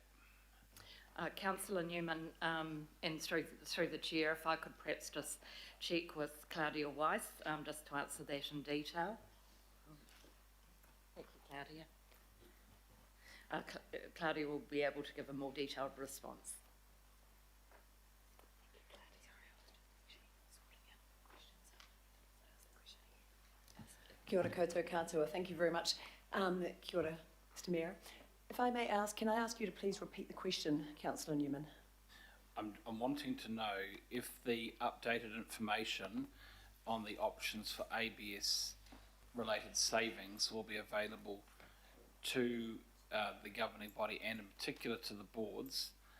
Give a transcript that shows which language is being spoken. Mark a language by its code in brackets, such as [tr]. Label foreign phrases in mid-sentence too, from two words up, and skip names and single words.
[en] Councillor Newman, and through the chair, if I could perhaps just check with Claudia Weiss, just to answer that in detail. Thank you, Claudia. Claudia will be able to give a more detailed response. [mi] Kia ora koutou katoa. [en] Thank you very much. [mi] Kia ora, [en] Mr Mayor. If I may ask, can I ask you to please repeat the question, Councillor Newman? I'm wanting to know if the updated information on the options for ABS related savings will be available to the governing body and in particular to the boards